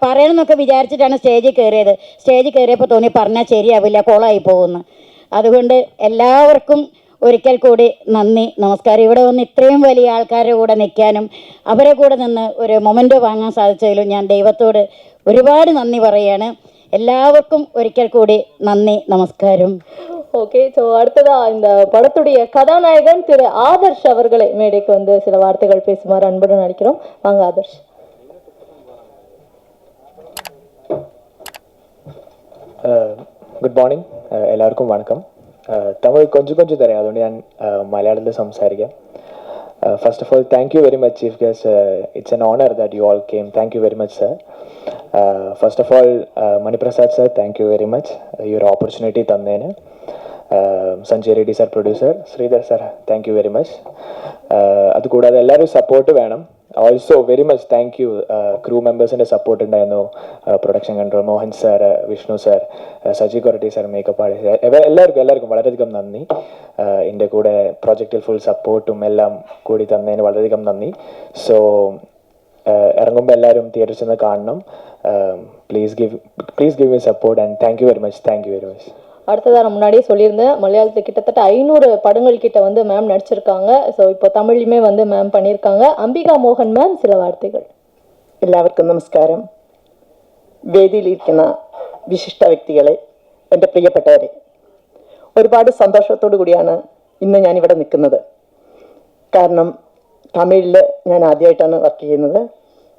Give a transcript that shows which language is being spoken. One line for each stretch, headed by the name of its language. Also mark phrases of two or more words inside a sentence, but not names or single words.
Malayalam: പറയണമെന്നൊക്കെ വിചാരിച്ചിട്ടാണ് സ്റ്റേജിൽ കയറിയത്. സ്റ്റേജിൽ കയറിയപ്പോൾ തോന്നി പറഞ്ഞാൽ ശരിയാവില്ല, കോളായി പോകുന്നു. അതുകൊണ്ട് എല്ലാവർക്കും ഒരിക്കൽ കൂടി നന്ദി, നമസ്കാരം. ഇവിടെ വന്ന് ഇത്രയും വലിയ ആൾക്കാരുടെ കൂടെ നിൽക്കാനും അവരെ കൂടെ നിന്ന് ഒരു മൊമെൻ്റ് വാങ്ങാൻ സാധിച്ചതിലും ഞാൻ ദൈവത്തോട് ഒരുപാട് നന്ദി പറയുകയാണ്. എല്ലാവർക്കും ഒരിക്കൽ കൂടി നന്ദി നമസ്കാരം.
Tamil: ஓகே, ஸோ அடுத்ததா இந்த படத்துடைய கதாநாயகன் திரு ஆதர்ஷ் அவர்களை மேடைக்கு வந்து சில வார்த்தைகள் பேசுமாறு அன்புடன் அழைக்கிறோம். வாங்க ஆதர்ஷ்.
English: good morning,
Malayalam: എല്ലാവർക്കും വണക്കം. തമിഴ് കൊഞ്ചം തരാം, അതുകൊണ്ട് ഞാൻ മലയാളത്തിൽ സംസാരിക്കാം.
English: First of all, thank you very much, Chief Guest. It's an honor that you all came. Thank you very much, sir. First of all, Mani Prasad sir, thank you very much. Your opportunity tannene. Sanjay Reddy sir, producer. Sridhar sir, thank you very much.
Malayalam: അത് കൂടാതെ എല്ലാവരും സപ്പോർട്ട് വേണം.
English: also very much thank you
Malayalam: ക്രൂ മെമ്പേഴ്സിൻ്റെ സപ്പോർട്ട് ഉണ്ടായിരുന്നു.
English: production control
Malayalam: മോഹൻ സാർ, വിഷ്ണു സാർ, സജി കൊരട്ടി സാർ,
English: makeup artist,
Malayalam: എല്ലാവർക്കും വളരെയധികം നന്ദി. എൻ്റെ കൂടെ പ്രോജക്റ്റിൽ ഫുൾ സപ്പോർട്ടും എല്ലാം കൂടി തന്നതിന് വളരെയധികം നന്ദി. സോ ഇറങ്ങുമ്പോൾ എല്ലാവരും തിയേറ്ററിൽ ചെന്ന് കാണണം.
English: please give me support and thank you very much.
Tamil: அடுத்ததாக நான் முன்னாடியே சொல்லியிருந்தேன், மலையாளத்தில் கிட்டத்தட்ட 500 படங்கள் கிட்ட வந்து மேம் நடிச்சிருக்காங்க. ஸோ இப்போ தமிழ்லையுமே வந்து மேம் பண்ணியிருக்காங்க.
Malayalam: അംബിക മോഹൻ മാം ചില വാർത്തകൾ. എല്ലാവർക്കും നമസ്കാരം. വേദിയിലിരിക്കുന്ന വിശിഷ്ട വ്യക്തികളെ, എൻ്റെ പ്രിയപ്പെട്ടവരെ, ഒരുപാട് സന്തോഷത്തോടു കൂടിയാണ് ഇന്ന് ഞാനിവിടെ നിൽക്കുന്നത്. കാരണം തമിഴിൽ ഞാൻ ആദ്യമായിട്ടാണ് വർക്ക് ചെയ്യുന്നത്.